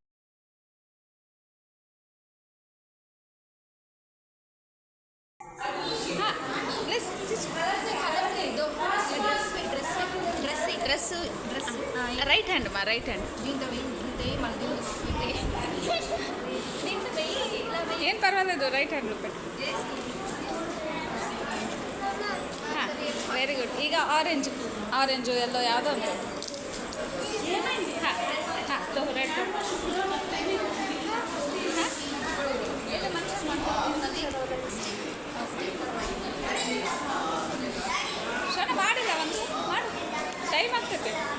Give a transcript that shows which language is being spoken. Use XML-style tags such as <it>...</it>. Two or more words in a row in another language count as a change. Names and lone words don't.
<en>right hand</en> <te>మా</te> <en>right hand</en> <te>ఏం పర్వాలేదు,</te> <en>right hand</en> <te>పెట్టు.</te> <en>very good.</en> <kn>ಈಗ ಆರೆಂಜ್ ಎಲ್ಲೋ ಯಾವುದೋ ಉಂಟು. ರೆಡ್ ಶೋನ ಮಾಡಿಲ್ಲ, ಒಂದು ಮಾಡು, ಟೈಮ್ ಆಗ್ತೈತೆ.</kn>